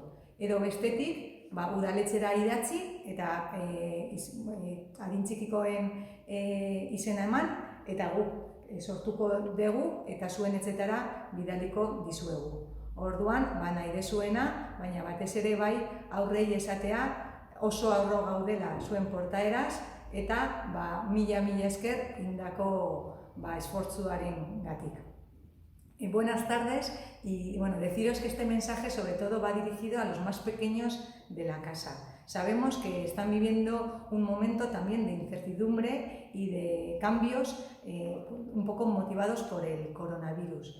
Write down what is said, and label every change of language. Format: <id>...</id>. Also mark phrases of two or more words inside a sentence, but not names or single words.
<eu>Edo bestetik, udaletxera idatzi eta adin txikikoen izena eman eta guk sortuko dugu eta zuen etxetara bidaliko dizuegu. Orduan, nahi dezuena, baina batez ere aurrei esatea oso aurro gaudela zuen portaeraz eta mila esker indako esfortzuaren gatik.</eu> <es>Buenas tardes y deciros que este mensaje sobre todo va dirigido a los más pequeños de la casa. Sabemos que están viviendo un momento también de incertidumbre y de cambios un poco motivados por el coronavirus.</es>